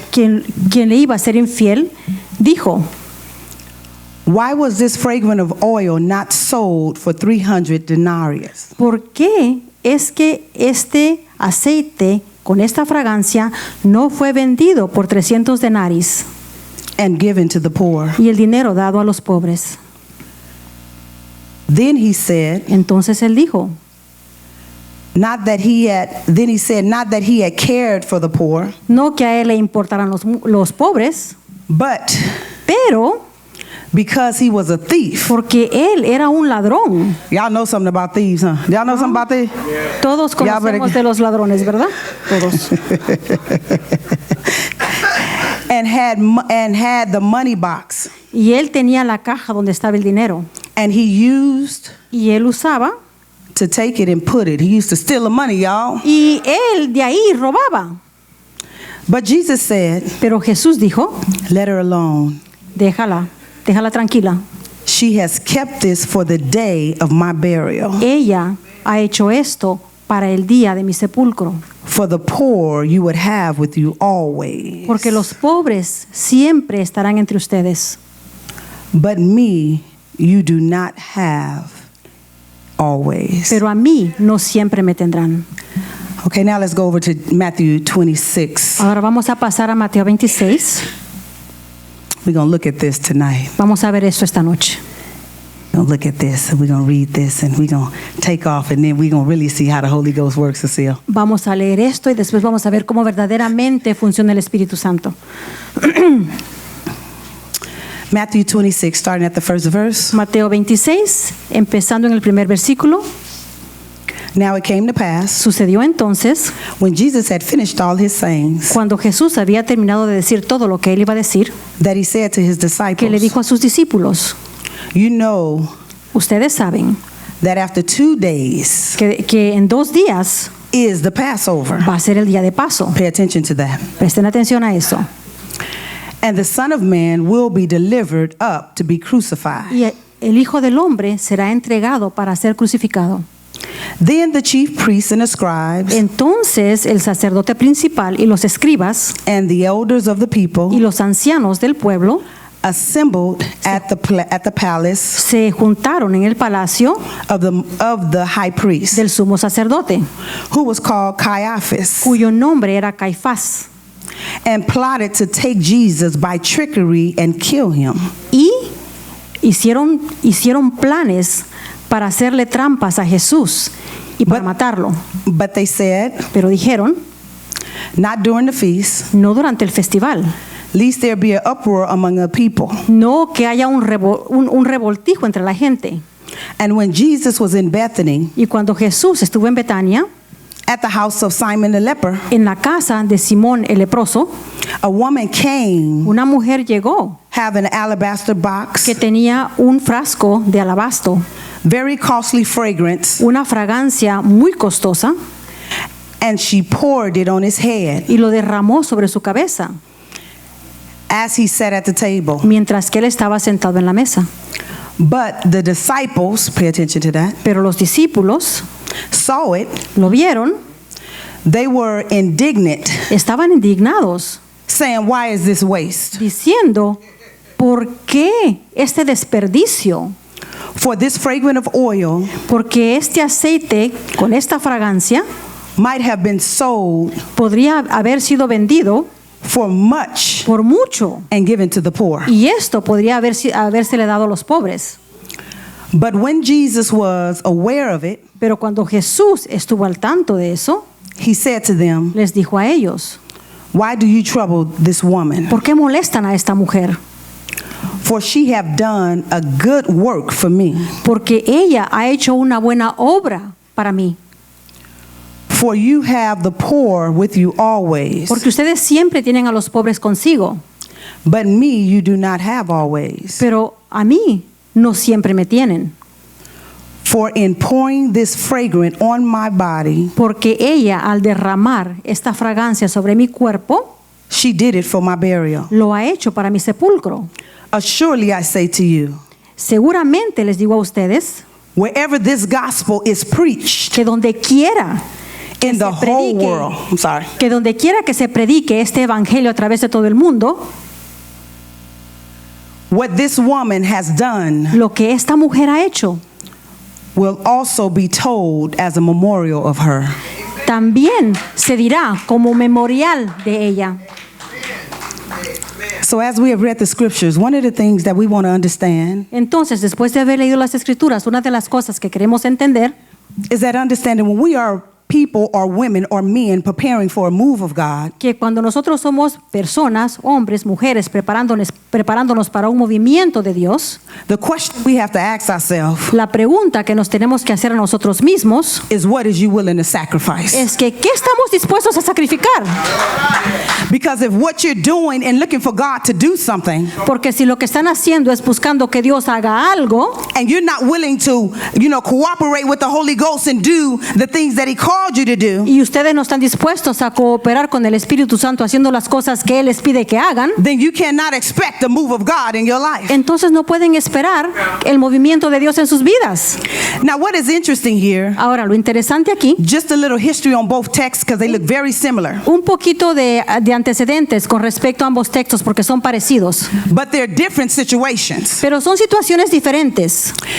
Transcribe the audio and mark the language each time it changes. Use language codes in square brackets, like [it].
[es] quien le iba a ser infiel, dijo: [en] Why was this fragrance of oil not sold for 300 denarius? [es] ¿Por qué es que este aceite con esta fragancia no fue vendido por 300 denaris [en] And given to the poor? [es] y el dinero dado a los pobres? [en] Then he said, [es] Entonces él dijo: [en] not that he had cared for the poor, [es] no que a él le importaran los pobres, [en] but [es] pero [en] because he was a thief. [es] porque él era un ladrón. [en] Y'all know something about thieves, huh? Y'all know something about thieves? [es] Todos Ya, pero- conocemos de los ladrones, ¿verdad? Todos. [en] And had the money box, [es] Y él tenía la caja donde estaba el dinero. [en] and he used [es] Y él usaba, [en] to take it and put it. He used to steal the money, y'all. [es] y él de ahí robaba. [en] But Jesus said, [es] Pero Jesús dijo: [en] let her alone. [es] déjala tranquila. [en] She has kept this for the day of my burial. [es] Ella ha hecho esto para el día de mi sepulcro. [en] For the poor you would have with you always. [es] Porque los pobres siempre estarán entre ustedes. [en] But me you do not have always. [es] Pero a mí no siempre me tendrán. [en] Okay, now let's go over to Matthew 26. [es] Ahora vamos a pasar a Mateo 26. [en] We're going to look at this tonight. [es] Vamos a ver esto esta noche. [en] Gonna look at this, and we're gonna read this, and we're gonna take off, and then we're gonna really see how the Holy Ghost works, Cecile. [es] Vamos a leer esto y después vamos a ver cómo verdaderamente funciona el Espíritu Santo. [en] Matthew 26, starting at the first verse. [es] Mateo 26, empezando en el primer versículo. [en] Now it came to pass, [es] Sucedió entonces, [en] when Jesus had finished all his sayings, [es] cuando Jesús había terminado de decir todo lo que él iba a decir, [en] that he said to his [es] que le dijo [en] disciples, [es] a sus discípulos, [en] you know [es] ustedes saben [en] that after 2 days [es] que en 2 días [en] is the Passover. [es] va a ser el día de Paso. [en] Pay attention to that. [es] Presten atención a eso. [en] And the Son of Man will be delivered up to be crucified. [es] Y el Hijo del Hombre será entregado para ser crucificado. [en] Then the chief priests and the scribes [es] Entonces el sacerdote principal y los escribas [en] and the elders of the [es] y [en] people [es] los ancianos del pueblo [en] assembled at the palace [es] se juntaron en el palacio [en] of the high priest, [es] del sumo sacerdote, [en] who was called Caiaphas, [es] cuyo nombre era Caifás, [en] and plotted to take Jesus by trickery and kill him. [es] y hicieron planes para hacerle trampas a Jesús y para matarlo. [en] But they said, [es] Pero dijeron, [en] not during the feast, [es] no durante el festival, [en] lest there be an uproar among the people. [es] no que haya un revoltijo entre la gente. [en] And when Jesus was in Bethany, [es] Y cuando Jesús estuvo en Betania, [en] at the house of Simon the leper, [es] en la casa de Simón el leproso, [en] a woman came [es] una mujer llegó [en] having an alabaster box, [es] que tenía un frasco de alabastro, [en] very costly fragrance, [es] una fragancia muy costosa, [en] and she poured it on his head [es] y lo derramó sobre su cabeza [en] as he sat at the table. [es] mientras que él estaba sentado en la mesa. [en] But the disciples, pay attention to that, [es] Pero los discípulos [en] saw it. [es] lo vieron, [en] They were indignant, [es] estaban indignados, [en] saying, why is this waste? [es] diciendo, ¿por qué este desperdicio? [en] For this fragrant of oil [es] Porque este aceite con esta fragancia [en] might have been sold [es] podría haber sido vendido [en] for much [es] por mucho, [en] and given to the poor. [es] y esto podría habérsele dado a los pobres. [en] But when Jesus was aware of it, [es] Pero cuando Jesús estuvo al tanto de eso, [en] he said to them, [es] les dijo a ellos, [en] why do you trouble this woman? [es] ¿por qué molestan a esta mujer? [en] For she have done a good work for me. [es] Porque ella ha hecho una buena obra para mí. [en] For you have the poor with you always, [es] Porque ustedes siempre tienen a los pobres consigo, [en] but me you do not have always. [es] pero a mí no siempre me tienen. [en] For in pouring this fragrant on my body, [es] Porque ella, al derramar esta fragancia sobre mi cuerpo, [en] she did it for my burial. [es] lo ha hecho para mi sepulcro. [en] Assuredly I say to you, [es] Seguramente les digo a ustedes [en] wherever this gospel is preached [es] que donde quiera [en] in the [es] se [en] whole [es] predique, [en] world, I'm sorry, [es] que donde quiera que se predique este evangelio a través de todo el mundo, [en] what this woman has done [es] lo que esta mujer ha hecho [en] will also be told as a memorial of her. [es] también se dirá como memorial de ella. [en] So as we have read the scriptures, one of the things that we want to understand [es] Entonces, después de haber leído las escrituras, una de las cosas que queremos entender [en] is that understanding when we are people or women or men preparing for a move of God, [es] que cuando nosotros somos personas, hombres, mujeres, preparándonos para un movimiento de Dios, [en] the question we have to ask ourselves [es] la pregunta que nos tenemos que hacer a nosotros mismos [en] is, what is you willing to sacrifice? [es] es que ¿qué estamos dispuestos a sacrificar? [en] Because if what you're doing and looking for God to do something, [es] Porque si lo que están haciendo es buscando que Dios haga algo [en] and you're not willing to, cooperate with the Holy Ghost and do the things that He called you to do, [es] y ustedes no están dispuestos a cooperar con el Espíritu Santo haciendo las cosas que Él les pide que hagan, [en] then you cannot expect the move of God in your life. [es] entonces no pueden esperar el movimiento de Dios en sus vidas. [en] Now, what is interesting here, [es] Ahora, lo interesante aquí, [en] just a little history on both texts because they look very similar, [es] un poquito de antecedentes con respecto a ambos textos porque son parecidos, [en] but they're different situations. [es] pero son situaciones diferentes.